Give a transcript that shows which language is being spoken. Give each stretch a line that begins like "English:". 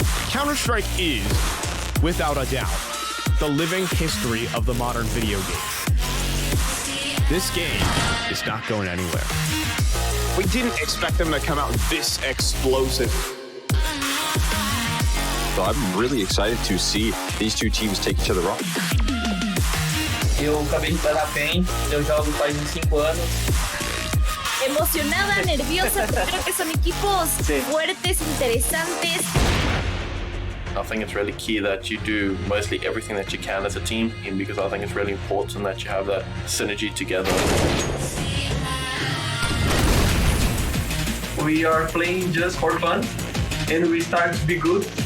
English: Counter-Strike is, without a doubt, the living history of the modern video game. This game is not going anywhere. We didn't expect them to come out this explosive. So I'm really excited to see these two teams take each other on.
Portuguese: Eu acabei de parar bem, eu jogo faz uns 5 anos.
Spanish: Emocionada, nerviosa, porque creo que son equipos fuertes, interesantes.
English: I think it's really key that you do mostly everything that you can as a team, because I think it's really important that you have that synergy together. We are playing just for fun, and we start to be good.